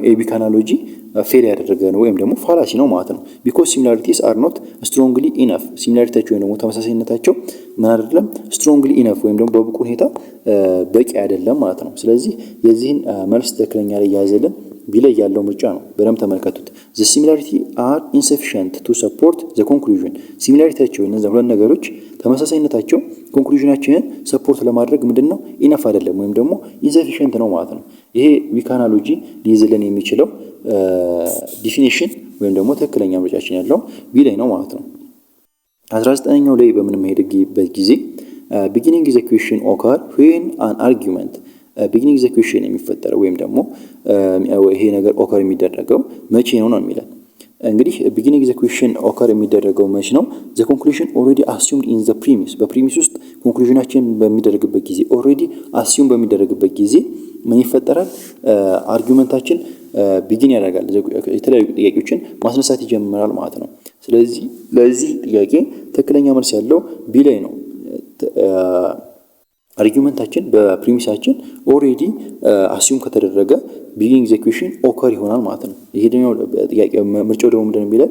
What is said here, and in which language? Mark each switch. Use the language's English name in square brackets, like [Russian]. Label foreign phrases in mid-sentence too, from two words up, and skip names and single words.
[English] weak analogy [Amharic] ፌል ያደረገ ነው ወይም ደግሞ ፋላሲ ነው ማለት ነው። [English] because similarities are not strongly enough፣ [Amharic] ሲሚላሪቲያቸው ወይም ደግሞ ተመሳሳይነታቸው ምን አይደለም? [English] strongly enough [Amharic] ወይም ደግሞ በብቁ ሁኔታ በቂ አይደለም ማለት ነው። ስለዚህ የዚህን መልስ ትክክለኛ ላይ ያዘልን ቢላይ ያለው ምርጫ ነው። በደንብ ተመልከቱት። [English] the similarity are insufficient to support the conclusion። [Amharic] ሲሚላሪቲያቸው እነዚህ ሁለት ነገሮች ተመሳሳይነታቸው ኮንክሉዥናችንን ሰፖርት ለማድረግ ምንድነው? ኢነፍ አይደለም ወይም ደግሞ ኢንሰፊሽንት ነው ማለት ነው። ይሄ [English] weak analogy [Amharic] ሊይዝልን የሚችለው ዲፊኒሽን ወይም ደግሞ ትክክለኛ ምርጫችን ያለው ቢ ላይ ነው ማለት ነው። 19ኛው ላይ በምንሄድበት ጊዜ [English] beginning is a question occur when an argument beginning is a question [Amharic] የሚፈጠረው ወይም ደግሞ ይሄ ነገር ኦከር የሚደረገው መቼ ነው ነው የሚለን። እንግዲህ [English] beginning is a question occur [Amharic] የሚደረገው መቼ ነው? [English] the conclusion already assumed in the premise [Amharic] በፕሪሚስ ውስጥ ኮንክሉዥናችን በሚደረግበት ጊዜ [English] already assume [Amharic] በሚደረግበት ጊዜ ምን ይፈጠራል? አርጊውመንታችን ቢጊን ያደርጋል። የተለያዩ ጥያቄዎችን ማስነሳት ይጀምራል ማለት ነው። ስለዚህ ለዚህ ጥያቄ ትክክለኛ መልስ ያለው ቢ ላይ ነው። አርጊውመንታችን በፕሪሚሳችን [English] already assume [Amharic] ከተደረገ [English] beginning the question occur [Amharic] ይሆናል ማለት ነው። ይሄ ደግሞ ጥያቄ ምርጫው ደግሞ ምንድነው የሚለን?